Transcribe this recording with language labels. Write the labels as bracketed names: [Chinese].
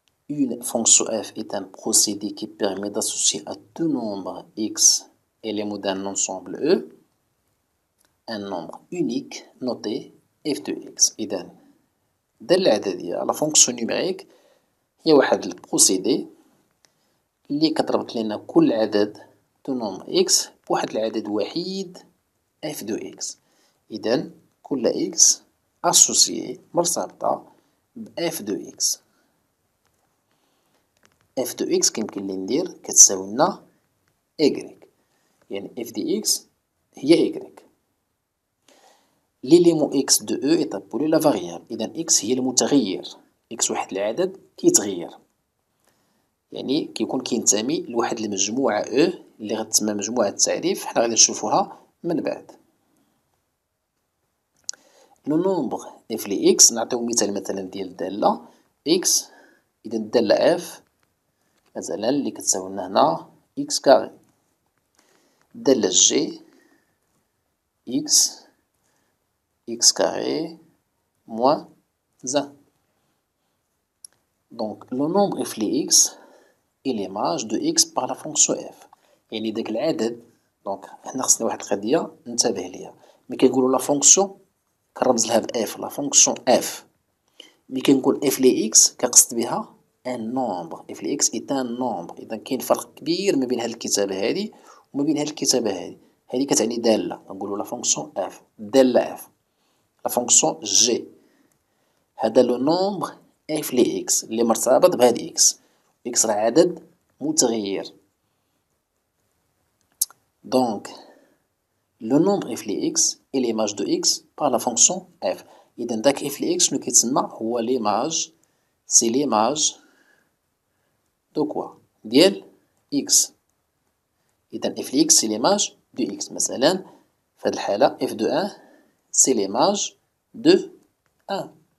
[French] Une fonction f est un procédé qui permet d'associer à deux nombres x éléments d'un ensemble E un nombre unique noté f de x. [Arabic] إذا الدالة العددية [French] لا فونكسيون نيميريك [Arabic] هي واحد البروسيدي اللي كتربط لنا كل عدد دو نومبر x بواحد العدد وحيد f de x. إذا كل x أسوسيي مرتبطة ب f de x. f de x كيمكن لي ندير كتساوي لنا y، يعني f de x هي y. [French] ليليمون x de e est appelé la variable. [Arabic] إذا x هي المتغير، x واحد العدد كيتغير، يعني كيكون كينتمي لواحد المجموعة e اللي غتسمى مجموعة التعريف، حنا غادي نشوفوها من بعد. لو نومبر f ل x نعطيو مثلا ديال الدالة x. إذا الدالة f مثلا اللي كتساوي لنا هنا x كاري. [French] الدالة g x carré moins 1. Donc le nombre f ل x est l'image de x par la fonction f. [Arabic] يعني داك العدد، دونك حنا خصنا واحد القضية ننتبه ليها. ملي كنقولو لا فونكسيون كنرمز لها باف، [French] لا فونكسيون اف. [Arabic] ملي كنقول اف ل x كنقصد بها ان نومبر، [French] اف ل x est un nombre. [Arabic] إذا كاين فرق كبير ما بين هاد الكتابة هادي وما بين هاد الكتابة هادي. هادي كتعني دالة، كنقولو [French] لا فونكسيون اف، [Arabic] الدالة اف. [French] لا فونكسيون جي هذا لو نومبر اف ل x [Arabic] اللي مرتبط بهاد اكس. اكس راه عدد متغير. دونك [French] لو نومبر اف ل x est l'image de x par la fonction f. [Arabic] إذا داك اف ل x شنو كيتسمى؟ هو ليماج، [French] سي ليماج دو كوا؟ [Arabic] ديال x. إذا اف ل x [French] سي ليماج دو x. [Arabic] مثلا في هاد الحالة اف دو 1 [French] سي ليماج دو 1.